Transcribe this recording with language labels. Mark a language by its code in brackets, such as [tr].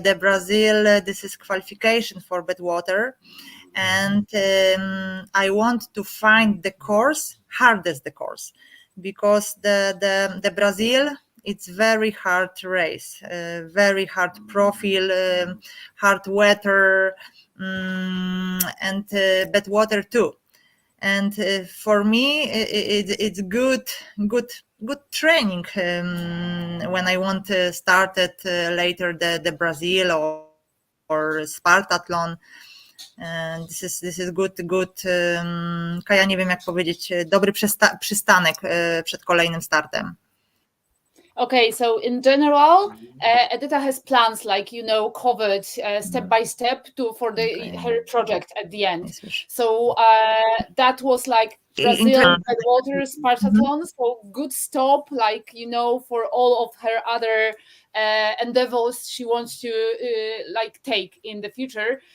[en] the Brazil, this is qualification for bad water, and I want to find the course, hardest the course, because the Brazil, it's very hard race, very hard profile, hard weather, and bad water too. And for me, it's good training when I want to start it later the Brazil or Spartathlon. This is good, [pl] ja nie wiem jak powiedzieć, dobry przystanek przed kolejnym startem. [en] Okay, so in general, Edyta has plans, like covered step by step for her project at the end. [pl] Nie słyszę. [en] So that was like Brazil, Badwater, Spartathlon. So good stop, like for all of her other endeavors she wants to like take in the future.